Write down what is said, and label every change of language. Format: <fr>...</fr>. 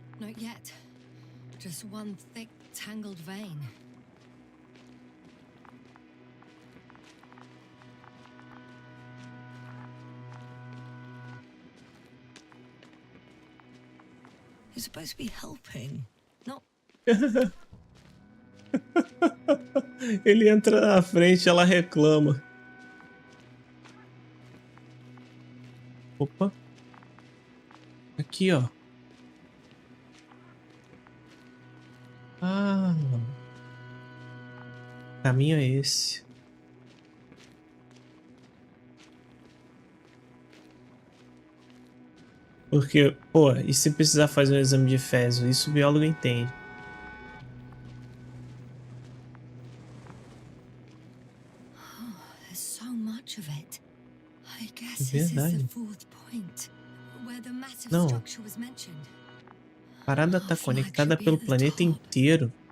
<en>Not yet. Just one thick, tangled vein. You're supposed to be helping, not...</en> <pt>Ele entra na frente, ela reclama. Opa. Aqui, ó. Ah. O caminho é esse. Porque, pô, e se precisar fazer um exame de fezes? Isso o biólogo entende.</pt> <en>There's so much of it. I guess this is</en> <pt>Verdade.</pt> <en>the fourth point, where the massive</en> <pt>Não.</pt> <en>structure was mentioned.</en> <pt>A parada tá conectada pelo planeta inteiro.</pt>